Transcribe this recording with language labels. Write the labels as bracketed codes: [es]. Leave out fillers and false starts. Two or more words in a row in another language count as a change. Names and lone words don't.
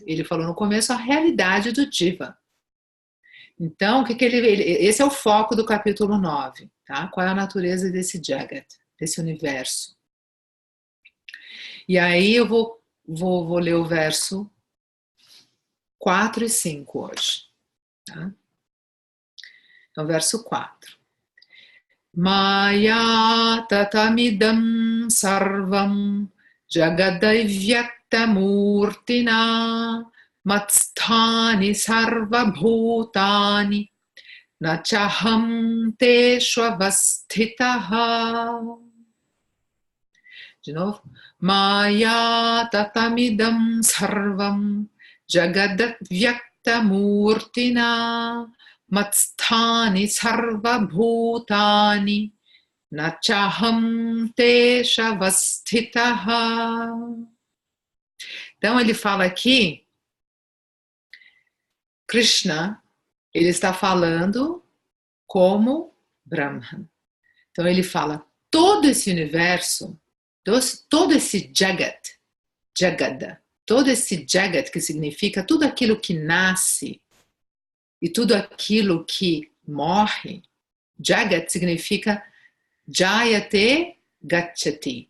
[pt] Ele falou no começo a realidade do Jiva. Então, esse é o foco do capítulo 9. Tá? Qual é a natureza desse Jagat, desse universo. E aí eu vou ler o verso 4 e 5 hoje. Tá? Então, verso 4. [sa] मया ततमिदं सर्वं जगदव्यक्तमूर्तिना मत्स्थानि सर्वभूतानि न चाहं तेष्ववस्थितः. [pt] De novo. [sa] मया ततमिदं सर्वं जगदव्यक्तमूर्तिना मत्स्थानि सर्वभूतानि न चाहं तेष्ववस्थितः. [pt] Então ele fala aqui, Krishna, ele está falando como Brahman. Então ele fala, todo esse universo, todo esse Jagat, Jagada, todo esse Jagat que significa tudo aquilo que nasce e tudo aquilo que morre, Jagat significa [sa] जायते गच्छति.